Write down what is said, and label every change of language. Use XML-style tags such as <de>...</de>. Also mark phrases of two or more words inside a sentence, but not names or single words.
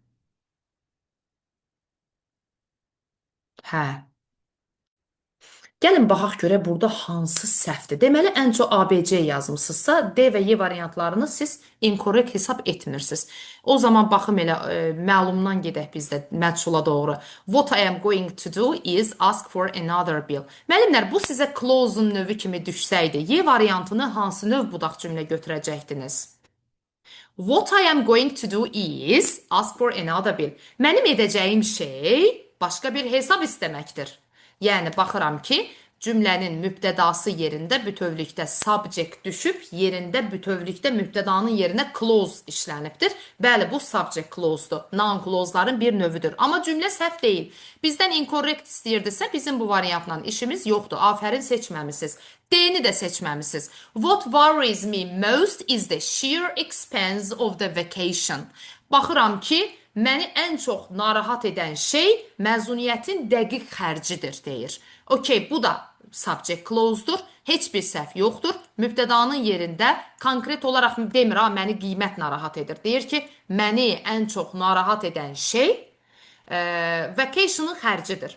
<az>Hə. Gəlin baxaq görək burada hansı səhvdir. Deməli, ən çox ABC yazmısınızsa, D və Y variantlarını siz inkorrekt hesab etmirsiniz. O zaman baxım elə məlumdan gedək biz də məhsula doğru.</az> <en>What I am going to do is ask for another bill.</en> <az>Müəllimlər, bu sizə clause-un növü kimi düşsəydi, Y variantını hansı növ budaq cümlə götürəcəkdiniz?</az> <en>What I am going to do is ask for another bill.</en> <az>Mənim edəcəyim şey başqa bir hesab istəməkdir. Yəni, baxıram ki, cümlənin mübtədası yerində bütövlükdə subject düşüb, yerində bütövlükdə mübtədanın yerinə clause işlənibdir. Bəli, bu</az> <en>subject clause-dur.</en> <az>Noun clause-ların bir növüdür. Amma cümlə səhv deyil. Bizdən incorrect istəyirdisə, bizim bu variantla işimiz yoxdur. Afərin seçməmisiniz. D-ni də seçməmisiniz.</az> <en>What worries me most is the sheer expense of the vacation.</en> <az>Baxıram ki, məni ən çox narahat edən şey məzuniyyətin dəqiq xərcidir, deyir. Okey, bu da</az> <en>subject clause-dur.</en> <az>Heç bir səhv yoxdur. Mübtədanın yerində konkret olaraq demir, məni qiymət narahat edir. Deyir ki, məni ən çox narahat edən şey vacation-ın xərcidir.</az>